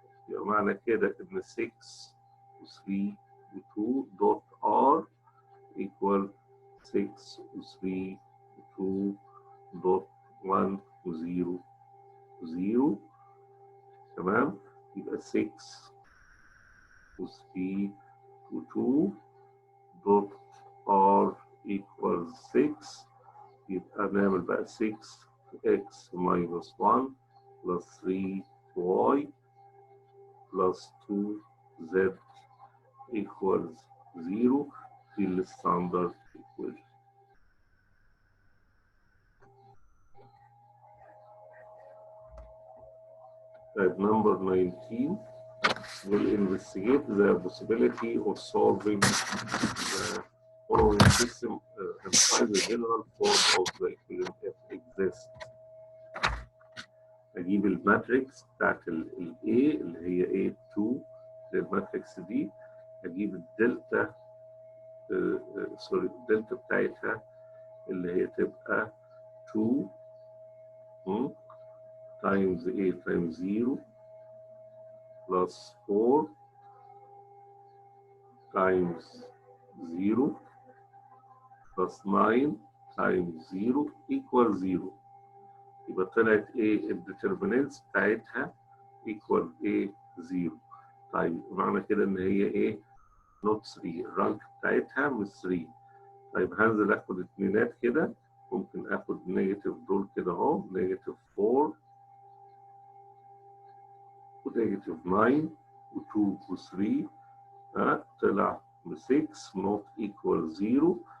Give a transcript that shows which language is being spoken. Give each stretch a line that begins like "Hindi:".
Arabic: يبقى معنى كده ان 6 و 3 و 2
English: dot r equal
Arabic: 6 و 3 و 2 dot 1 و 0 و 0. تمام. يبقى 6 و 3 و 2
English: dot r equals
Arabic: 6. يبقى نعمل بقى
English: 6x minus 1 plus 3y plus 2z equals 0
Arabic: في الستاندرد
English: equation. Type number 19 will investigate the possibility of solving the following system inside the general form of the equation if exists.
Arabic: اجيب الماتريكس بتاعت ال A اللي هي A2 للماتريكس دي. اجيب الدلتا الدلتا بتاعتها اللي هي تبقى
English: 2 times A times 0 plus 4 times 0 plus 9 times 0 equals 0.
Arabic: يبقى طلعت ايه الديترمينانتس بتاعتها
English: equal A 0.
Arabic: طيب معنى كده ان هي ايه نوت 3. الرانك بتاعتها مش 3. طيب هنزل اخد اتنينات كده. ممكن اخد نيجاتيف دول كده اهو نيجاتيف 4 ونيجاتيف 9 و2 و3 طلع ب 6 نوت ايكوال 0.